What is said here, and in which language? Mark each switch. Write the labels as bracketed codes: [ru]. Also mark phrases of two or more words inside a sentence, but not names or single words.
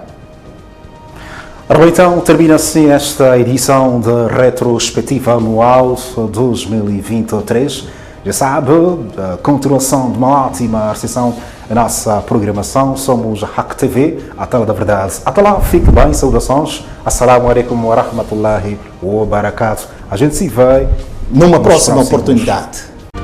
[pt] Então, termina-se esta edição de retrospectiva anual 2023. Já sabe, a continuação de uma ótima recepção à nossa programação. Somos a Hack TV, a tela da verdade. Até lá, fique bem, saudações. [ar] السلام عليكم ورحمة الله وبركاته. [pt] A gente se vê numa próxima oportunidade.